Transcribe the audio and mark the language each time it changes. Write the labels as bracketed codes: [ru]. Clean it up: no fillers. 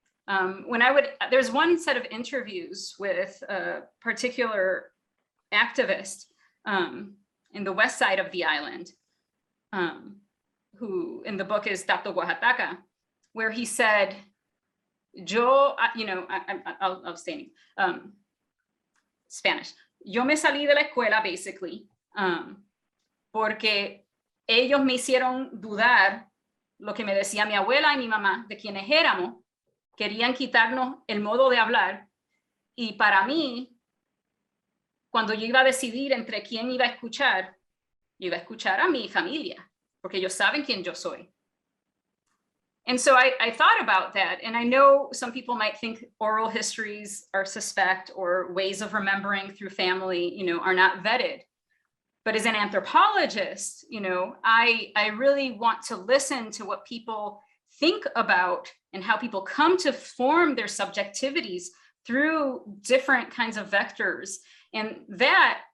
[en] There's one set of interviews with a particular activist in the west side of the island, who in the book is Tato Oaxaca, where he said, I'll stay in Spanish. [es] Yo me salí de la escuela, [en] basically, [es] porque ellos me hicieron dudar lo que me decía mi abuela y mi mamá de quienes éramos. Querían quitarnos el modo de hablar. Y para mí, cuando yo iba a decidir entre quién iba a escuchar, yo iba a escuchar a mi familia, porque ellos saben quién yo soy. [en] And so I thought about that. And I know some people might think oral histories are suspect, or ways of remembering through family, you know, are not vetted. But as an anthropologist, you know, I really want to listen to what people think about and how people come to form their subjectivities through different kinds of vectors. And that